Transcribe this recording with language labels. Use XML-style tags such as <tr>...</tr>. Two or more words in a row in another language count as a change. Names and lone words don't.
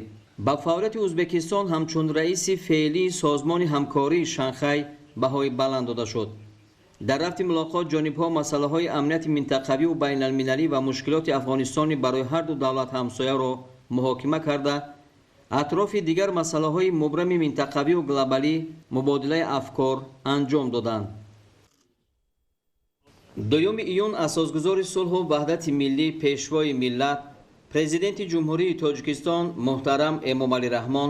<tg>با فعالیت ازبکستان همچون رئیس فعلی سازمان همکاری شانگهای بهای بلند داده شد. در رفت ملاقات جانب‌ها مسائل‌های امنیت منطقوی و بین المللی و مشکلات افغانستان برای هر دو دولت همسایه را محاکمه کرده атрофи дигар масъалаҳои мубрами минтақавию глобалӣ мубодилаи афкор анҷом доданд. 2 июн асосгузори сулҳу ваҳдати миллӣ пешвои миллат президенти ҷумҳурии Тоҷикистон муҳтарам Эмомалӣ Раҳмон</tg>